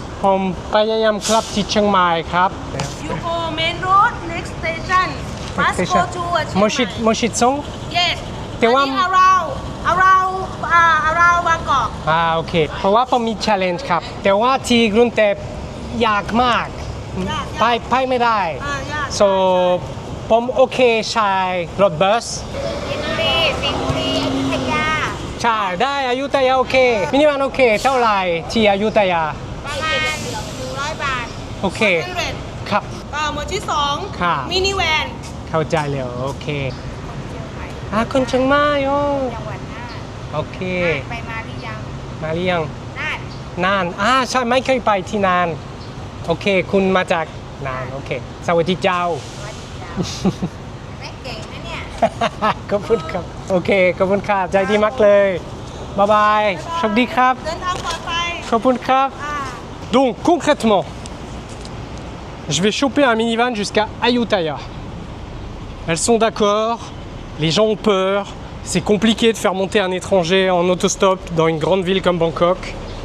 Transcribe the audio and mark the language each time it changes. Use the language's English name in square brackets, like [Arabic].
[Thai] ผมพยายามกลับที่เชียงใหม่ครับ [English] You go main road next station must go to [Thai] โมชิตซง [English] Yes [Thai] แต่ว่า [English] around Bangkok [Thai] โอเค เพราะว่าผมมี challenge ครับ แต่ว่าที่กรุงเทพยากมาก ไปไม่ได้ ยาก so ผมโอเคใช้รถบัส สิงห์บุรีอยุธยา ใช่ได้อยุธยาโอเค มินิวันโอเค เท่าไหร่ที่อยุธยา ประมาณ100 บาท โอเค ครับ หมวดที่ ค่ะ 2มินิแวน เข้าใจเลยโอเคคนเชียงใหม่โอ้ จังหวัดน่าน โอเค ไปมาหรือยัง มาหรือยัง น่าน นานใช่ไม่เคยไปที่นานโอเค คุณมาจากนานโอเค สวัสดีเจ้า ไม่เก่งนะเนี่ย ขอบคุณครับโอเคขอบคุณครับใจดีมากเลยบ๊ายบายโชคดีครับ เดินทางปลอดภัย ขอบคุณครับ [French] Donc concrètement je vais choper un minivan jusqu'à Ayutthaya. Elles sont d'accord, les gens ont peur, c'est compliqué de faire monter un étranger en autostop dans une grande ville comme Bangkok.